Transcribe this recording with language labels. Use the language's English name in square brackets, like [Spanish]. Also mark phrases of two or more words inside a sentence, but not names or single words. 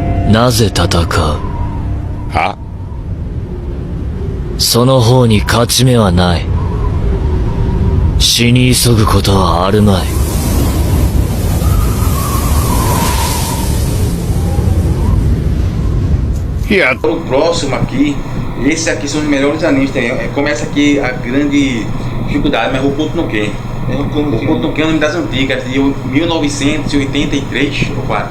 [Japanese] なぜ戦う？は？その方に勝ち目はない。死に急ぐことはあるまい。 [Portuguese] O próximo aqui, esse aqui são os melhores animes também. Começa aqui a grande dificuldade, mas Hokuto no Ken. Hokuto no Ken é um anime das antigas, de 1983 ou 4?